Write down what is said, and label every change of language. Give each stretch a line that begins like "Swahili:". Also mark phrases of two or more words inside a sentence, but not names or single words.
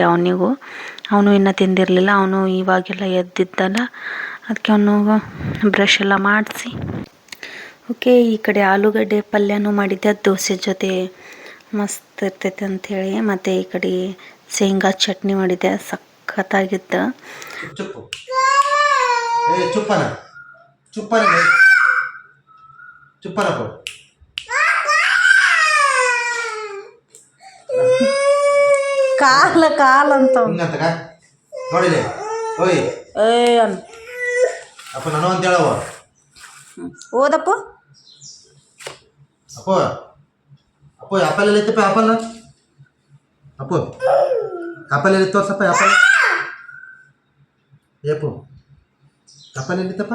Kannada: ಅವನು ಇನ್ನೂ ತಿಂದಿರಲಿಲ್ಲ. ಅವನು ಇವಾಗೆಲ್ಲ ಎದ್ದಿದ್ದಲ್ಲ, ಅದಕ್ಕೆ ಅವನು ಬ್ರಷ್ ಎಲ್ಲ ಮಾಡಿಸಿ. ಓಕೆ, ಈ ಕಡೆ ಆಲೂಗಡ್ಡೆ ಪಲ್ಯನೂ ಮಾಡಿದ್ದೆ, ದೋಸೆ ಜೊತೆ ಮಸ್ತ್ ಇರ್ತೈತೆ ಅಂಥೇಳಿ. ಮತ್ತು ಈ ಕಡೆ ಶೇಂಗಾ ಚಟ್ನಿ ಮಾಡಿದ್ದೆ, ಸಖತ್ತಾಗಿತ್ತು.
Hindi: चुप ए चुप ना चुप ना चुप ना
Kannada: ಕಾಲ ಅಂತ ಹಿಂಗಂತಕ ನೋಡಿಲೆ ಓಯ್ ಅಪ್ಪ ನಾನು ಅಂತ ಹೇಳವ ಓದಪ್ಪ. ಅಪ್ಪ ಅಪ್ಪ ಆಪಲ್ ಎಲ್ಲ ಐತಪ್ಪ, ಆಪಲ್ ಅಪ್ಪ ಆಪಲ್ ಎಲ್ಲಿ ತೋರ್ಸಪ್ಪ, ಆಪಲ್ ಏಪು ಆಪಲ್ ಎಲ್ಲಿತ್ತಪ್ಪ